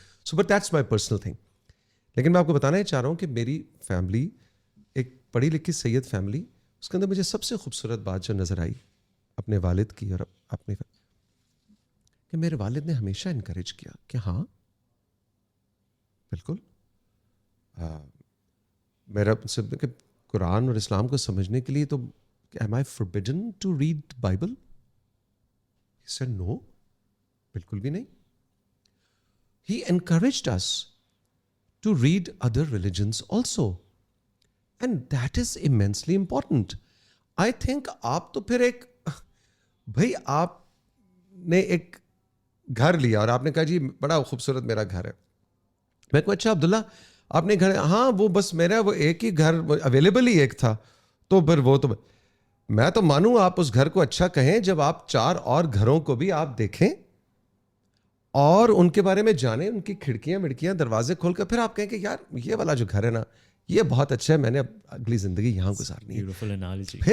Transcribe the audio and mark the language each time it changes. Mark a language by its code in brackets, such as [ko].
[en] So but that's my personal thing. [ur] لیکن میں آپ کو بتانا یہ چاہ رہا ہوں کہ میری فیملی ایک پڑھی لکھی سید فیملی, اس کے اندر مجھے سب سے خوبصورت بات جو نظر آئی اپنے والد کی اور اپنے کہ میرے والد نے ہمیشہ انکریج کیا کہ ہاں بالکل میرا کہ قرآن اور اسلام کو سمجھنے کے لیے تو [en] am I forbidden to read Bible? He said no, [ur] بالکل بھی نہیں. [en] He encouraged us to read other religions also, and that is immensely important. I think [ur] آپ تو پھر ایک بھائی آپ نے ایک گھر لیا اور آپ نے کہا جی بڑا خوبصورت میرا گھر ہے. میں کہوں اچھا عبداللہ آپ نے گھر, ہاں وہ بس میرا وہ ایک ہی گھر اویلیبل ہی ایک تھا, تو پھر وہ تو میں تو مانوں آپ اس گھر کو اچھا کہیں جب آپ 4 اور گھروں کو بھی آپ دیکھیں اور ان کے بارے میں جانیں, ان کی کھڑکیاں مڑکیاں دروازے کھول کر پھر آپ کہیں کہ یار یہ والا جو گھر ہے نا یہ بہت اچھا ہے, میں نے اب اگلی زندگی یہاں گزارنی ہے.